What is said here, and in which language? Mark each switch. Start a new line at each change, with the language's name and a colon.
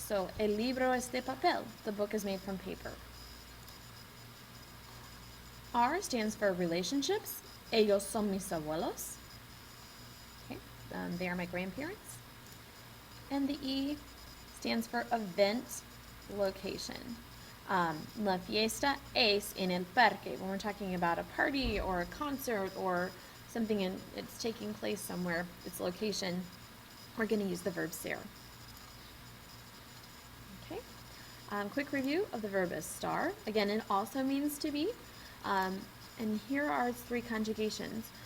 English: So,
Spanish: el libro es de papel,
English: the book is made from paper. R stands for relationships.
Spanish: Ellos son mis abuelos.
English: Okay, they are my grandparents. And the E stands for event, location.
Spanish: La fiesta es en el parque.
English: When we're talking about a party or a concert or something it's taking place somewhere, its location, we're going to use the verb ser. Okay. Quick review of the verb estar. Again, it also means to be. And here are its three conjugations.